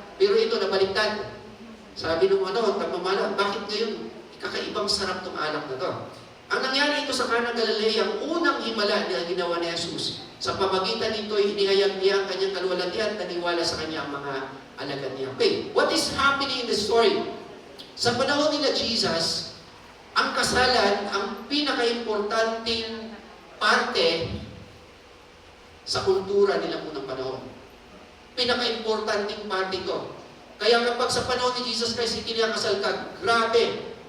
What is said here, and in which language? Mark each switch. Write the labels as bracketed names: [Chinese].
[Filipino] Pero ito, nabaliktad. Sabi nung tamamala, bakit ngayon kakaibang sarap ng alak na to? Ang nangyari ito sa Kana Galilea, ang unang himala na ginawa ni Jesus. Sa pamagitan nito, inihayag niya ang kanyang kalwalatian, naniwala sa kanya ang mga alagad niya. [English] Okay, what is happening in the story? [Filipino] Sa panahon nila Jesus, ang kasalan, ang pinaka-importanting parte sa kultura nila unang panahon. Pinaka-importanting parte ito. Kaya kapag sa panahon ni Jesus Christ, ikinakasal ka, grabe.